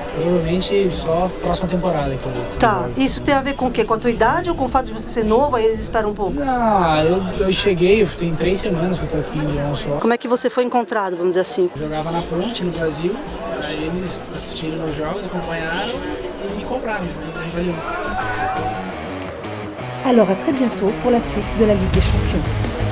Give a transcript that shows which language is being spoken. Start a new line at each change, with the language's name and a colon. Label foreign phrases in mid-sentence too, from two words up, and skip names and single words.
Portuguese: Provavelmente só próxima temporada. Então, tá, isso tem a ver com o quê? Com a tua idade ou com o fato de você ser novo, aí eles esperam um pouco? Não, eu cheguei, tem 3 semanas que eu tô aqui em Lyon só. Como é que você foi encontrado, vamos dizer assim? Eu jogava na Ponte, no Brasil, aí eles assistiram meus jogos, acompanharam e me compraram.
French: Alors à très bientôt pour la suite de la Ligue des Champions.